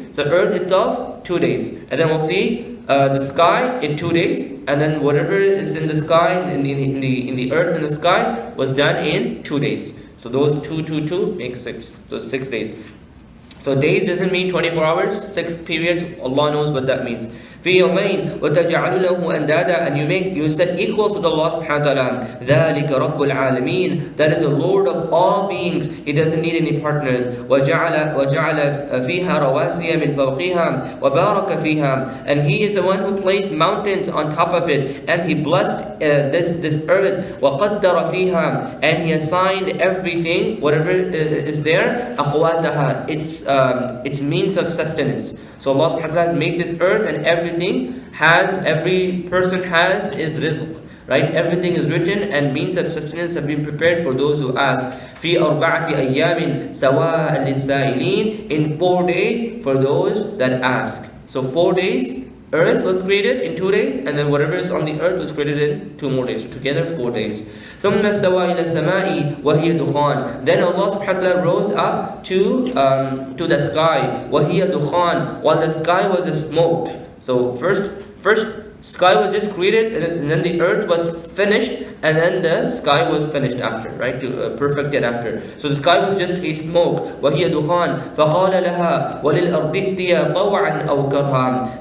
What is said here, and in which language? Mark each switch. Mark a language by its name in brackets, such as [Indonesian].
[English] So earth itself 2 days, and then we'll see the sky in 2 days, and then whatever is in the sky, in the earth and the sky, was done in 2 days. So those two make 6. So 6 days. So days doesn't mean 24 hours, 6 periods. Allah knows what that means. [Arabic] في يومين وتجعل له أندادا. [English] And you set equals with Allah subhanahu wa ta'ala. [Arabic] ذلك رب العالمين. [English] That is the Lord of all beings. He doesn't need any partners. [Arabic] وجعل فيها رواسي من فوقها وبارك فيها. [English] And He is the one who placed mountains on top of it, and He blessed this earth. [Arabic] وقدر فيها. [English] And He assigned everything, whatever is there, [Arabic] أقواتها. [English] Its means of sustenance. So Allah subhanahu wa ta'ala has made this earth, and every person has is rizq, right? Everything is written, and means of sustenance have been prepared for those who ask. [Arabic] في أربعة أيام سواء للسائلين. [English] In 4 days for those that ask. So 4 days, earth was created in 2 days, and then whatever is on the earth was created in 2 more days. So together 4 days. [Arabic] ثم استوى إلى السماء وهي دخان. [English] Then Allah subhanahu wa ta'ala rose up to the sky. [Arabic] وهي دخان. [English] While the sky was a smoke. So first sky was just created, and then the earth was finished, and then the sky was finished after, right? Perfected after. So the sky was just a smoke. [Arabic] وَهِيَ دُخَانٌ فَقَالَ لَهَا وَلِلْأَرْضِ ائْتِيَا طَوْعًا أَوْ كَرْهًا.